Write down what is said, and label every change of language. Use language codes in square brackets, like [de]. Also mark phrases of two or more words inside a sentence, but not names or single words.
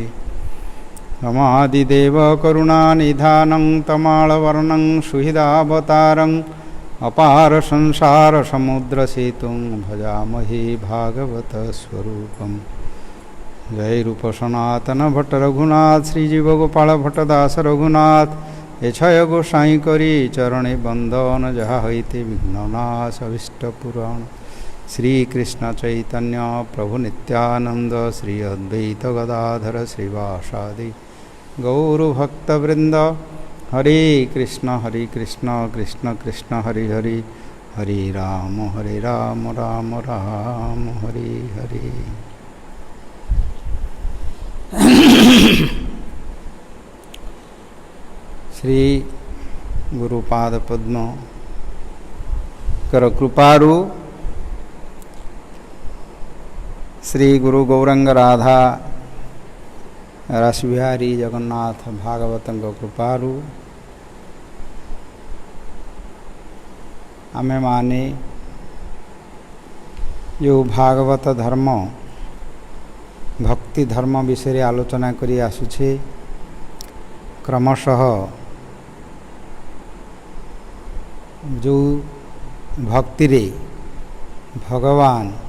[sa] रमादिदेव करुणानिधानं तमालवर्णं सुहृदावतारं अपार संसार समुद्रसेतुं भजामहे भागवत स्वरूपम्। [bn] জয় রূপ সনাতন ভট্ট রঘুনাথ শ্রীজীব গোপাল ভট্টদাস রঘুনাথ এছয় গোসাই করি চরণে বন্দন যাহা হইতে বিঘ্ননাশ অভীষ্ট পুরাণ। [sa] श्री कृष्ण चैतन्य प्रभु नित्यानंद श्री अद्वैत गदाधर श्रीवासादि गौरभक्तवृंद। हरे कृष्ण कृष्ण कृष्ण हरे हरे हरे राम राम राम हरे हरे। [or] ଶ୍ରୀ ଗୁରୁପାଦ ପଦ୍ମ କର କୃପାରୁ ଶ୍ରୀ ଗୁରୁ ଗୌରଙ୍ଗ ରାଧା ରାସବିହାରୀ ଜଗନ୍ନାଥ ଭାଗବତ କୃପାରୁ ଆମେ ମାନେ ଯୋ ଭାଗବତ ଧର୍ମ ଭକ୍ତି ଧର୍ମ ବିଷୟ ଆଲୋଚନା କରି ଆସୁଛେ କ୍ରମଶଃ ଯୋ ଭକ୍ତି ରେ ଭଗବାନ